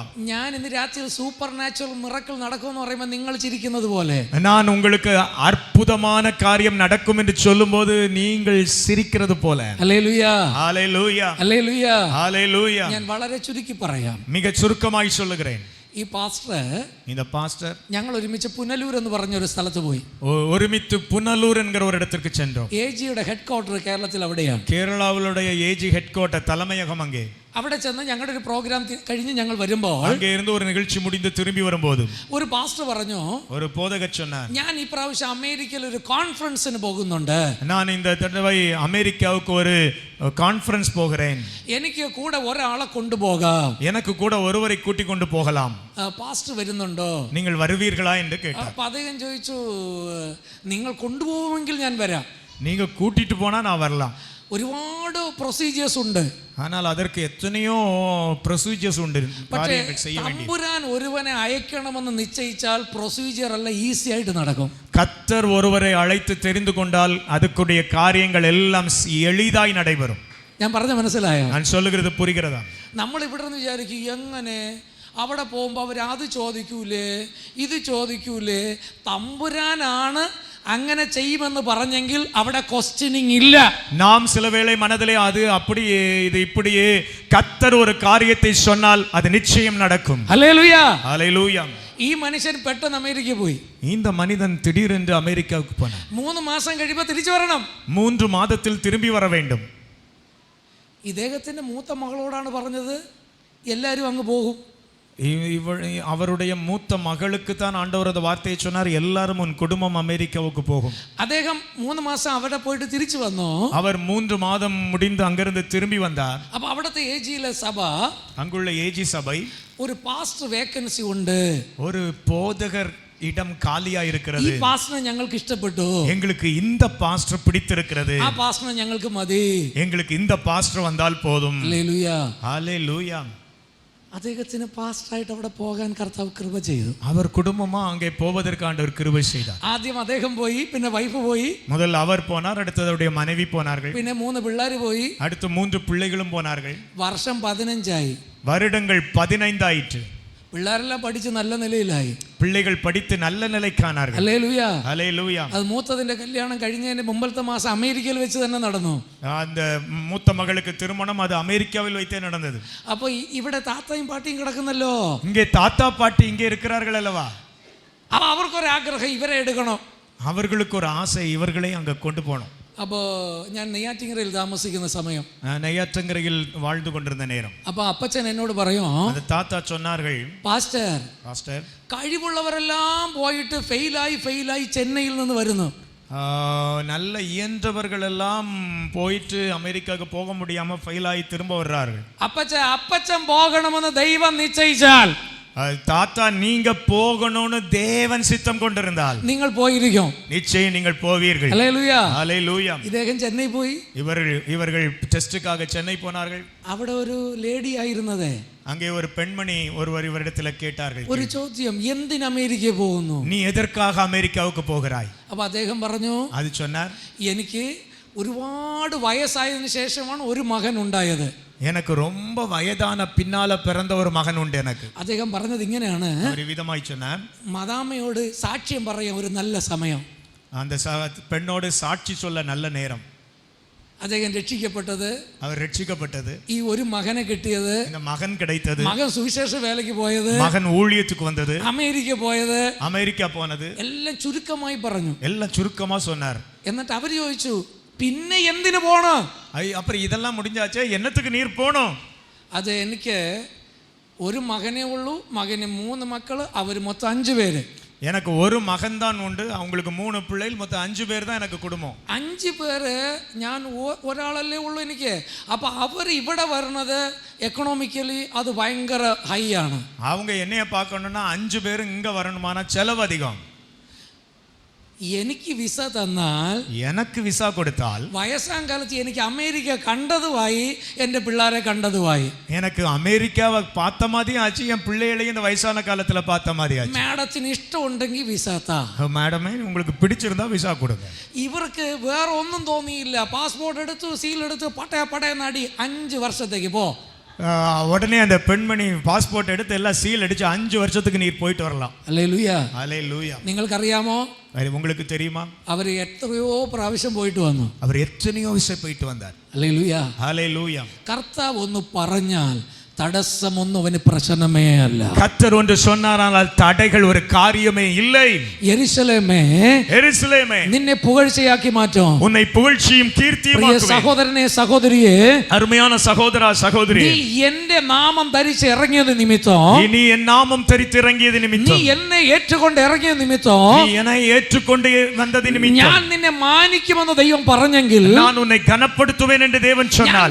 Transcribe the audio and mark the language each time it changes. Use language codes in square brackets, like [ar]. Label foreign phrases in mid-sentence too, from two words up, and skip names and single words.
[ml] ഞാൻ ഇന്ന് രാത്രിയിൽ [en] supernatural miracle [ml] നടക്കുമെന്ന് പറയുമ്പോൾ നിങ്ങൾ ചിരിക്കുന്നത് പോലെ [ta] நான் உங்களுக்கு அற்புதமான காரியம் நடக்கும் என்று சொல்லும்போது நீங்கள் சிரிக்கிறது போல. [ml] ഹല്ലേലൂയ. [ta] ஹalleluya. [ml] ഹല്ലേലൂയ. [ta] ஹalleluya. [ml] ഞാൻ വളരെ ചുരുക്കി പറയാം. [ta] மிக சுருக்கமாய் சொல்லுகிறேன். [ml] ഈ പാസ്റ്റർ, [ta] இந்த பாஸ்டர், [ml] ഞങ്ങൾ ഒരുമിച്ച് പുനലൂർ എന്ന് പറഞ്ഞ ഒരു സ്ഥലത്ത് പോയി. [ta] ഒരുമിച്ച് പുനലൂർ എன்கிற ஒரு இடத்திற்கு சென்றோம். [ml] ഏജിയുടെ [en] head quarter [ml] കേരളത്തിൽ അവിടെയാണ്. [ta] കേരളാവുடைய ஏஜி [en] head quarter [ta] தலைமையகம் அங்கே. [ml] അവിടെ ചെന്ന് ഞങ്ങളുടെ ഒരു പ്രോഗ്രാം കഴിഞ്ഞ് ഞങ്ങൾ വരുമ്പോൾ [ta] அங்கே இருந்து ஒரு நிகழ்ச்சி முடிந்து திரும்பி வரும்போது [ml] ഒരു പാസ്റ്റർ പറഞ്ഞു, [ta] ஒரு போதகர் சொன்னார், [ml] ഞാൻ ഈ പ്രാവശ്യം അമേരിക്കയിൽ ഒരു കോൺഫറൻസിന് പോകുന്നുണ്ട്. [ta] நான் இந்த தடவை அமெரிக்காவுக்கு ஒரு கான்ஃபரன்ஸ் போகிறேன். [ml] എനിക്ക് കൂടെ ഒരാളെ കൊണ്ടുപോകാം. [ta] எனக்கு கூட ஒருவரை கூட்டிக் கொண்டு போகலாம். [ml] പാസ്റ്റർ വരുന്നുണ്ടോ? [ta] நீங்கள் வருவீர்களா என்று கேட்டார். [ml] അപ്പൊ അദ്ദേഹം ചോദിച്ചു, നിങ്ങൾ കൊണ്ടുപോകുമെങ്കിൽ ഞാൻ വരാം. [ta] நீங்க கூட்டிட்டு போனா நான் வரலாம். [ml] ഒരുപാട് പ്രൊസീജിയേഴ്സ് ഉണ്ട്. [ta] ஆனால் அதற்கு எத்தனையோ ப்ரொசீஜர்ஸ் உண்டு, காரியங்கள் செய்ய வேண்டியது. [ml] തമ്പുരാൻ ഒരുവനെ അയക്കണമെന്ന് നിശ്ചയിച്ചാൽ പ്രൊസീജിയർ എല്ലാം ഈസി ആയിട്ട് നടക്കും. [ta] கர்த்தர் ஒருவரை அழைத்து தெரிந்து கொண்டால் அதுக்குடைய காரியங்கள் எல்லாம் எளிதாய் நடைபெறும். [ml] ഞാൻ പറഞ്ഞ മനസ്സിലായോ? [ta] நான் சொல்லுகிறது புரிகிறதா? [ml] നമ്മൾ ഇവിടെ നിന്ന് വിചാരിക്കും, എങ്ങനെ അവിടെ പോകുമ്പോൾ അവർ അത് ചോദിക്കൂലേ ഇത് ചോദിക്കൂലേ? തമ്പുരാനാണ് അങ്ങനെ ചെയ്യുമെന്ന് പറഞ്ഞെങ്കിൽ അവിടെ ക്വസ്റ്റ്യനിങ് ഇല്ല. [ta] நாம் சில வேளை மனதிலே அது அப்படியே இது இப்படியே கர்த்தர் ஒரு காரியத்தை சொன்னால் அது நிச்சயம் நடக்கும். [ml] ഹല്ലേലൂയ. [ta] ஹalleluya. [ml] ഈ മനുഷ്യൻ പെട്ടെന്ന് അമേരിക്ക പോയി. [ta] இந்த மனிதன் திடீரென்று அமெரிக்காவுக்கு போனார். [ml] 3 മാസം കഴിയുമ്പോൾ തിരിച്ചു വരണം. [ta] 3 மாதத்தில் திரும்பி வர வேண்டும். [ml] ഇദ്ദേഹത്തിന്റെ മൂത്ത മകളോടാണ് പറഞ്ഞത്, എല്ലാവരും അങ്ങ് പോകും. [ta] அவருடைய மூத்த மகளுக்கு தான் ஆண்டவர் அந்த வார்த்தையை சொன்னார், எல்லாரும் உன் குடும்பம் அமெரிக்காவுக்கு போகும். [ml] അദ്ദേഹം 3 മാസം അവിടെ പോയിട്ട് തിരിച്ചു വന്നു. [ta] அவர் 3 மாதம் முடிந்து அங்கிருந்து திரும்பி வந்தார். [ml] അപ്പൊ അവിടുത്തെ ഏജിയിലെ സഭ, [ta] அங்குள்ள ஏஜி சபை, [ml] ഒരു പാസ്റ്റർ വേക്കൻസി ഉണ്ട്, [ta] ஒரு போதகர் இடம் காலியா [ml] ഈ [ta] இருக்கிறது, [ml] പാസ്റ്ററിനെ ഞങ്ങൾക്ക് ഇഷ്ടപ്പെട്ടു, [ta] எங்களுக்கு இந்த பாஸ்டர் பிடித்திருக்கிறது, [ml] ആ പാസ്റ്ററിനെ ഞങ്ങൾക്ക് മതി, [ta] எங்களுக்கு இந்த பாஸ்டர் வந்தால் போதும். [ml] ഹല്ലേലൂയ. [ta] ஹalleluya. [ml] അദ്ദേഹത്തിന് പാസ്റ്ററായിട്ട് അവിടെ പോകാൻ കർത്താവ് കൃപ ചെയ്തു. [ta] அவர் குடும்பமா அங்கே போவதற்கு ஆண்டவர் கிருபை செய்தார். [ml] ആദ്യം അദ്ദേഹം പോയി, പിന്നെ വൈഫ് പോയി, [ta] முதல்ல அவர் போனார், அடுத்தது அவருடைய மனைவி போனார்கள், [ml] പിന്നെ 3 പിള്ളേർ പോയി, [ta] அடுத்து 3 பிள்ளைகளும் போனார்கள். [ml] വർഷം 15 ആയി. [ta] வருடங்கள் 15 ஆயிற்று. [ml] പിള്ളേരെല്ലാം പഠിച്ച് നല്ല നിലയിലായി. [ta] பிள்ளைகள் படித்து நல்ல நிலைக்கானார்கள். [ml] ഹല്ലേലൂയ. [ta] ஹalleluya. [ml] അത് മൂത്തതിന്റെ കല്യാണം കഴിഞ്ഞതിന്റെ മുമ്പത്തെ മാസം അമേരിക്കയിൽ വെച്ച് തന്നെ നടന്നു. [ta] அந்த மூத்த மகளுக்கு திருமணம் அது அமெரிக்காவில் வைத்தே நடந்தது. [ml] അപ്പൊ ഇവിടെ താത്തയും പാട്ടിയും കിടക്കുന്നല്ലോ. [ta] இங்கே தாத்தா பாட்டி இங்கே இருக்கிறார்கள் அல்லவா? [ml] അപ്പൊ അവർക്കൊരാഗ്രഹം ഇവരെ എടുക്കണം. [ta] அவர்களுக்கு ஒரு ஆசை, இவர்களை அங்க கொண்டு போகணும். [ml] അപ്പോൾ ഞാൻ നെയ്യാറ്റിൻകരയിൽ താമസിക്കുന്ന സമയം, [ta] நெய்யாற்றங்கரையில் வாழ்ந்து கொண்டிருந்த நேரம், [ml] അപ്പോൾ അപ്പച്ചൻ എന്നോട് പറയും, [ta] அந்த தாத்தா சொன்னார்கள், [ml] പാസ്റ്റർ കഴിവുള്ളവരെല്ലാം പോയിട്ട് ഫെയിലായി ചെന്നൈയിൽ നിന്ന് വരുന്നു. [ta] நல்ல இயன்றவர்கள் எல்லாம் போயிட்டு அமெரிக்காவுக்கு போக முடியாம ஃபெயில் ஆகி திரும்ப வர்றார்கள். [ml] അപ്പച്ചൻ പോകണമെന്ന് ദൈവം നിശ്ചയിച്ചാൽ, [ta] தாத்தா நீங்க போகணும்னு தேவன் சித்தம் கொண்டிருந்தால் [ml] നിങ്ങൾ പോയിരിക്കും. [ta] நிச்சயம் நீங்கள் போவீர்கள். [ml] ഹല്ലേലൂയ. [ta] ஹல்லேலூயா. [ml] ഇദ്ദേഹം ചെന്നൈ പോയി. [ta] இவர்கள் டெஸ்டுக்காக சென்னை போனார்கள். [ml] അവിടെ ഒരു ലേഡി ആയിരുന്നത്. [ta] அங்கே ஒரு பெண்மணி ஒருவர் இவரிடத்தில் கேட்டார்கள், [ml] ഒരു ചോദ്യം, എന്തിന് അമേരിക്ക പോകുന്നു? [ta] நீ எதற்காக அமெரிக்காவுக்கு போகிறாய்? [ml] അപ്പൊ അദ്ദേഹം പറഞ്ഞു, [ta] அது சொன்னார், [ml] എനിക്ക് ഒരുപാട് വയസ്സായതിനു ശേഷമാണ് ഒരു മകൻ ഉണ്ടായത്. [ta] எனக்கு ரொம்ப வயதான பின்னால பிறந்த ஒரு மகன் உண்டு எனக்கு. [ml] അദ്ദേഹം പറഞ്ഞത് ഇങ്ങനെയാണ്, [ta] ஒரு விதமாய் சொன்னார், [ml] മദാമയോട് സാക്ഷ്യം പറയാൻ ഒരു നല്ല സമയം. [ta] அந்த பெண்ணோடு சாட்சி சொல்ல நல்ல நேரம். [ml] അദ്ദേഹം രക്ഷിക്കപ്പെട്ടത്, [ta] அவர் ரட்சிக்கப்பட்டது, [ml] ഈ ഒരു മകനെ കിട്ടിയത്, [ta] இந்த மகன் கிடைத்தது, [ml] മകൻ സുവിശേഷ വേലയ്ക്ക് പോയത്, [ta] மகன் ஊழியத்துக்கு வந்தது, [ml] അമേരിക്ക പോയത്, [ta] அமெரிக்கா போனது, [ml] എല്ലാം ചുരുക്കമായി പറഞ്ഞു. [ta] எல்லாம் சுருக்கமா சொன்னார். [ml] എന്നിട്ട് അവർ ചോദിച്ചു, പിന്നെ എന്തിനു പോണം? [ta] அப்புறம் இதெல்லாம் முடிஞ்சாச்சே, என்னத்துக்கு நீர் போனோம்? [ml] അത് എനിക്ക് ഒരു മകനേ ഉള്ളൂ, മകന് 3 മക്കള്, അവർ മൊത്തം 5 പേര്. [ta] எனக்கு ஒரு மகன் தான் உண்டு, அவங்களுக்கு 3 பிள்ளைகள், மொத்தம் 5 பேர் தான் எனக்கு குடும்பம். [ml] 5 പേര്, ഞാൻ ഒരാളല്ലേ ഉള്ളൂ എനിക്ക്. അപ്പൊ അവർ ഇവിടെ വരുന്നത് എക്കണോമിക്കലി അത് ഭയങ്കര ഹൈ ആണ്. [ta] அவங்க என்னைய பார்க்கணும்னா 5 பேரும் இங்க வரணுமானா செலவு அதிகம். [ml] എനിക്ക് വിസ തന്നാൽ, [ta] எனக்கு விசா கொடுத்தால், [ml] വയസ്സാം കാലത്ത് എനിക്ക് അമേരിക്ക കണ്ടതുമായി എൻ്റെ പിള്ളേരെ കണ്ടതുമായി. [ta] எனக்கு അമേരിക്കാவை பார்த்த மாதிரி ஆச்சு, என் பிள்ளைகளையும் இந்த வயசான காலத்துல பார்த்த மாதிரி ஆச்சு. [ml] മാഡത്തിന് ഇഷ്ടമുണ്ടെങ്കിൽ വിസ താ. [ta] மேடமே உங்களுக்கு பிடிச்சிருந்தா விசா கொடுங்க. [ml] ഇവർക്ക് വേറെ ഒന്നും തോന്നിയില്ല. പാസ്പോർട്ട് എടുത്തു, സീൽ എടുത്തു, പടയെന്നടി 5 വർഷത്തേക്ക് പോ. [ta] உடனே அந்த பெண்மணி பாஸ்போர்ட் எடுத்து எல்லாம் சீல் அடிச்சு 5 வருஷத்துக்கு நீர் போயிட்டு வரலாம். [ml] ഹല്ലേലൂയ. [ta] ஹல்லேலூயா. [ml] നിങ്ങൾക്കറിയാമോ, [ta] உங்களுக்கு தெரியுமா, [ml] അവർ എത്രയോ പ്രാവശ്യം പോയിട്ട് വന്നു. [ta] அவர் எத்தனையோ விஷயம் போயிட்டு வந்தார். [ml] ഹല്ലേലൂയ. [ta] ஹல்லேலூயா. [ml] കർത്താവ് ഒന്ന് പറഞ്ഞാൽ തടസ്സമൊന്നും അവന് പ്രശ്നമേ അല്ല. [ta] கர்த்தர் ஒன்று சொன்னாரானால் தடைகள் ஒரு காரியமே இல்லை. [ml] യെരൂശലേമേ, [ta] எருசலேமே, [ml] നിന്നെ പുകഴ്ചയാക്കി മാറ്റും. [ta] உன்னை புகழ்ச்சியும் [ml] പ്രിയ [ta] கீர்த்தியுமாக்குவேன். [ml] സഹോദരനെ, സഹോദരിയെ, [ta] அருமையான சகோதரா சகோதரி, [ml] നീ എന്റെ നാമം ധരിച്ച് ഇറങ്ങിയത് നിമിത്തം, [ta] நீ என் நாமம் தரித்து இறங்கியது [ml] നീ [ta] நிமித்தம், [ml] എന്നെ ഏറ്റുകൊണ്ട് ഇറങ്ങിയ നിമിത്തം, [ta] நீ என்னை ஏற்றுக்கொண்டு வந்தது [ml] ഞാൻ [ta] நிமித்தம், [ml] നിന്നെ മാനിക്കുമെന്ന് ദൈവം പറഞ്ഞെങ്കിൽ, [ta] நான் உன்னை கனப்படுத்துவேன் என்று தேவன் [ml] ഞാൻ [ta] சொன்னார்.